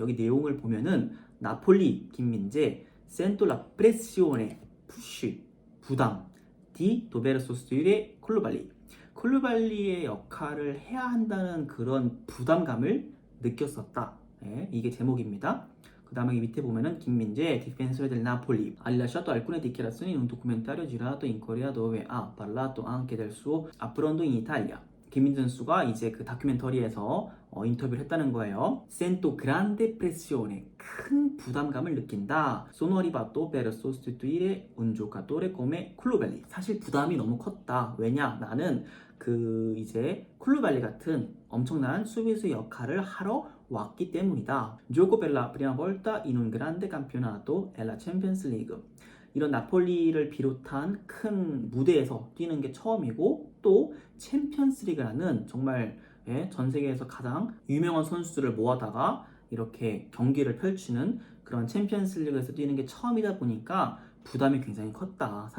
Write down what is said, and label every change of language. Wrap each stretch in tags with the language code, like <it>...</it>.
<ko>여기 내용을 보면은 나폴리 김민재</ko> <it>sento la pressione</it> <ko>푸쉬 부담</ko> <it>di dover sostituire</it> <ko>콜루발리의 역할을 해야 한다는 그런 부담감을 느꼈었다. 네, 이게 제목입니다. 그 다음에 밑에 보면은</ko> <it>김민재 difensore del Napoli ha rilasciato alcune dichiarazioni in un documentario girato in Corea dove ha parlato anche del suo approddo in Italia.</it> <ko>김민재 선수가 이제 그 다큐멘터리에서 인터뷰를 했다는 거예요.</ko> <it>Sento grande pressione,</it> <ko>큰 부담감을 느낀다.</ko> <it>Sono arrivato per sostituire un giocatore come 쿨루발리.</it> <ko>사실 부담이 너무 컸다. 왜냐? 나는 그 이제 쿨루발리 같은 엄청난 수비수 역할을 하러 왔기 때문이다.</ko> <it>Gioco per la prima volta in un grande campionato e la Champions League.</it> <ko>이런 나폴리를 비롯한 큰 무대에서 뛰는 게 처음이고, 또 챔피언스리그라는 정말 전 세계에서 가장 유명한 선수들을 모아다가 이렇게 경기를 펼치는 그런 챔피언스리그에서 뛰는 게 처음이다 보니까 부담이 굉장히 컸다.</ko>